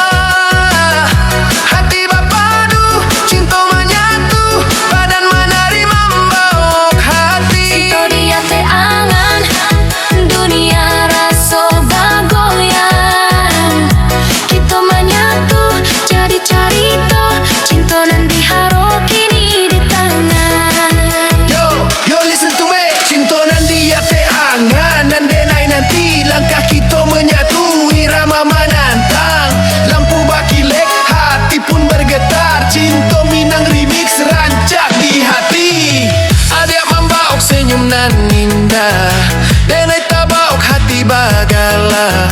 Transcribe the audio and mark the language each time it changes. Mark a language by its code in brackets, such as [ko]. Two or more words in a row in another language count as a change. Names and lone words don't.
[id] Hati berpadu, cinta menyatu, badan menari membawa hati. Cinta di hati angan, dunia rasa bagoyang. Kita menyatu jadi cerita, cinta nanti haro kini di tangan. [en] Yo listen to me. [id] Cinta nanti hati angan, dan denai nanti langkah kita menyatu, irama menantang. Lampu bakilek, hati pun bergetar. Cinta Minang remix rancak di hati. [min] Adik membauk senyum nan indah, denai tabauk hati bagala.